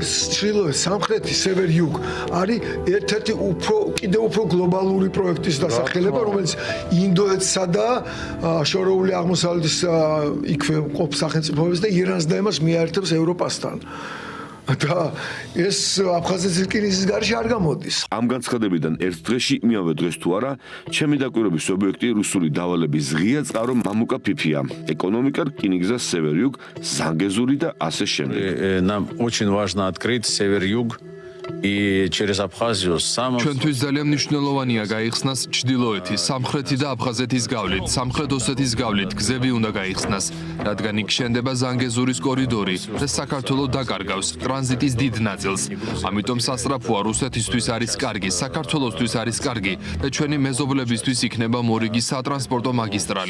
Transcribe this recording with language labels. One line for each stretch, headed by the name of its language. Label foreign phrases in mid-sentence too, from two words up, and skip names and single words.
Georgian: ჩრდილოეთ სამხრეთი სევერ-იუგ არის ერთ-ერთი კიდევ უფრო გლობალური პროექტის დასახელება რომელიც ინდოეთსა და შორეული აღმოსავლეთის იქვე ყოფ სახელმწიფოებს და ირანს და იმას მიაერთებს ევროპასთან. და ეს აფხაზეთის რკინიგზის გარეშე არ გამოდის. ამ განცხადებიდან ერთ დღეში იმავე დღეს თუ არა, ჩემი დაკვირვების ობიექტი რუსული დავალების ღია წყარო მამუკა ფიფია. ეკონომიკა, რკინიგზა, სევერ-იუგ, ზანგეზური და ასე შემდეგ.
Russian: Нам очень важно открыть север-юг и через Абхазию сам
Georgian: ჩვენთვის ძალიან მნიშვნელოვანია გაიხსნას ჩრდილოეთი, სამხრეთი და აფხაზეთის გავლით, სამხრეთ ოსეთის გავლით გზები უნდა გაიხსნას, რადგან იქ შენდება ზანგეზურის კორიდორი და საქართველოს დაკარგავს ტრანზიტის დიდ ნაწილს. ამიტომ სასწრაფოა რუსეთისთვის არის კარგი, საქართველოსთვის არის კარგი და ჩვენი მეზობლებისთვის იქნება მორიგი სატრანსპორტო მაგისტრალი.